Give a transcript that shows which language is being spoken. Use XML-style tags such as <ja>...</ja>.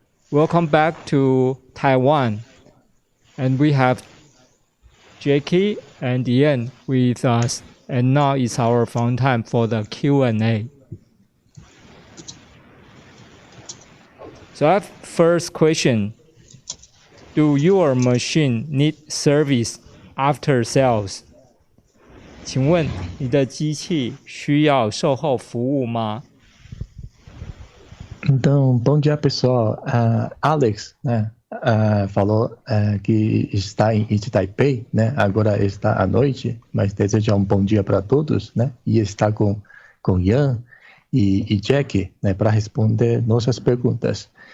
<en>Welcome back to Taiwan. And we have Jackie and Ian with us, and now is our fun time for the Q&A. So I have first question. Do your machine need service after sales?</en> <zh>请问你的机器需要售后服务吗？</zh> <pt>Então, bom dia pessoal. Alex, né, falou que está em Taipei, né? Agora está à noite, mas deseja bom dia para todos, né? E está com Ian e Jack, né, para responder nossas perguntas.</pt>